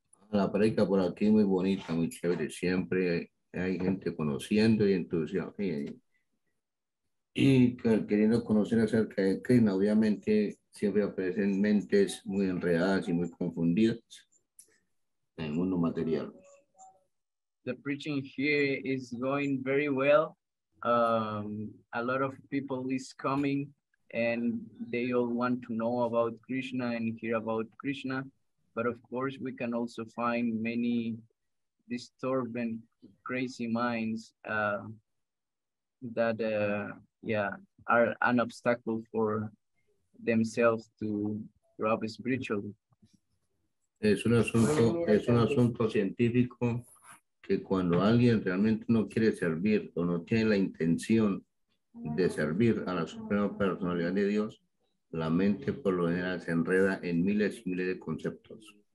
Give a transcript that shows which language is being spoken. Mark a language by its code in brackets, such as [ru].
[es] La prédica por aquí muy bonita, muy chévere. Siempre hay gente conociendo y entusiasmada y queriendo conocer acerca de Krishna. Obviamente siempre aparecen mentes muy enredadas y muy confundidas en el mundo material. [en] The preaching here is going very well. A lot of people is coming and they all want to know about Krishna and hear about Krishna. But of course, we can also find many disturbed and crazy minds that are an obstacle for themselves to grow up spiritually. [es] Es un asunto científico que cuando alguien realmente no quiere servir o no tiene la intención de servir a la Suprema Personalidad de Dios, la mente por lo general se enreda en miles y miles de conceptos.